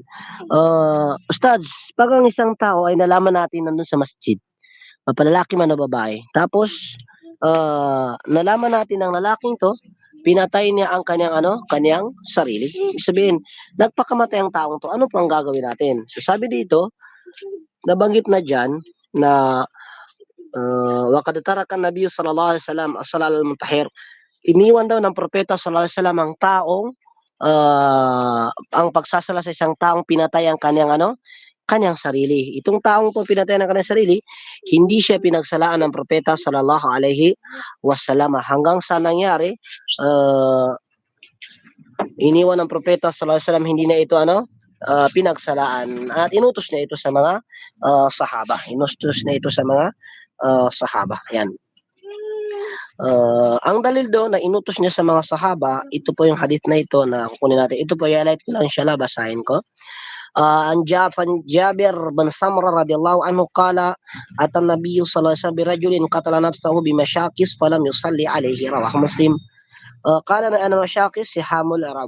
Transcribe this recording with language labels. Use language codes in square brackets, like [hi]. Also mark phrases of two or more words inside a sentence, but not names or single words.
[tl] Ustads, pag ang isang tao ay nalaman natin nandun sa masjid, mapalalaki man o babae, tapos, nalaman natin ng lalaking to, pinatay niya ang kanyang sarili. Ibig sabihin, nagpakamatay ang taong to, ano po ang gagawin natin? So, sabi dito, nabanggit na dyan, na [ar] وَقَدْ تَرَكَ النَّبِيُّ صَلَّى اللَّهُ عَلَيْهِ وسلم الصلاة المنتحر. [tl] Iniwan daw ng propeta [ar] صلى الله عليه وسلم [tl] ang taong ang pagsasala sa isang taong pinatay ang kanyang sarili. Itong taong to pinatay ng kanyang sarili, hindi siya pinagsalaan ng propeta [ar] صلى الله عليه وسلم [tl] hanggang sa nangyari iniwan ng propeta [ar] صلى الله عليه وسلم, [tl] hindi na ito pinagsalaan at inutos niya ito sa mga sahaba. Inutos niya ito sa mga sahaba. Yan. Ang dalil doon na inutos niya sa mga sahaba, ito po yung hadith na ito na kukunin natin. Ito po, i-highlight ko lang inshallah, basahin ko. [ar] عن جابر بن سمرة رضي الله عنه قال أتي النبي صلى الله عليه وسلم برجل قتل نفسه بمشاقص فلم يصل عليه، رواه مسلم. قال نا أنا مشاقص سهام العرب.